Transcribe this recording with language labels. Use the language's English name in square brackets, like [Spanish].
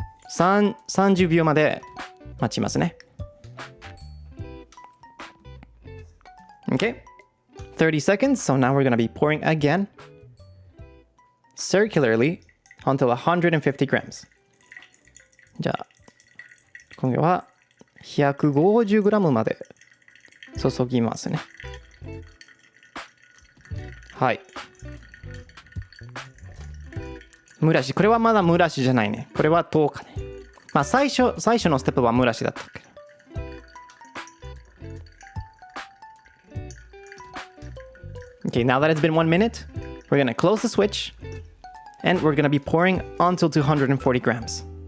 [Japanese] 30秒まで待ちますね。 [English] Okay. 30 seconds. So now we're gonna be pouring again. Circularly until 150 grams. [Japanese] じゃあ、今度は 150g まで注ぎますね。はい。蒸らし。これはまだ蒸らしじゃないね。これは10日ね。まあ最初のステップは蒸らしだったけど。 [English] Okay, now that it's been 1 minute, we're gonna close the switch and we're gonna be pouring until 240 grams.